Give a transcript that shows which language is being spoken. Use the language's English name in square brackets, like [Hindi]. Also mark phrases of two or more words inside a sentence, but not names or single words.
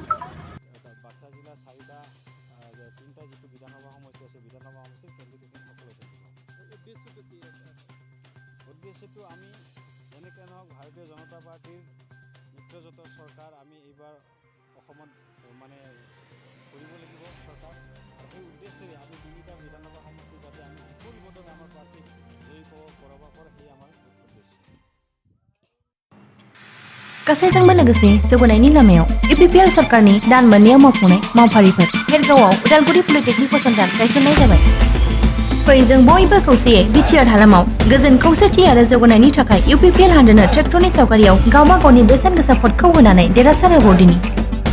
[Assamese] बाक्सा जिल्ला 4টা 3টা जितु বিধানসভা সমষ্টি আছে বিধানসভা সমষ্টিৰ কেন্দ্ৰীয় সকলো উদ্দেশ্যটো আমি যেনেকৈ নহওক ভাৰতীয় জনতা পাৰ্টিৰ মিত্ৰজোঁটৰ চৰকাৰ আমি এইবাৰ অসমত মানে কৰিব লাগিব চৰকাৰ আৰু সেই উদ্দেশ্যেৰে আমি 3টা বিধানসভা সমষ্টি যাতে আমি বিপুলভাৱে আমাৰ পাৰ্টিক জয়ী কৰাব পাৰোঁ সেই আমাৰ উদ্দেশ্য [Bodo] गासैजोंबो लोगोसे जौगानायनि लामायाव इउपिपिएल सरकारनि दान मोननैयाव मावफुंनाय मावफारिफोर हेरगावआव उदालगुरि पलिटेकनिक फसंथान गायसननाय जाबाय फै जों बयबो खौसेयै बिटिआर हालामाव गोजोन खौसेथि आरो जौगानायनि थाखाय इउपिपिएल हानजानो ट्रेक्टरनि सावगारियाव गावबा गावनि बेसेन गोसा भटखौ होनानै देरहासार होहरदिनि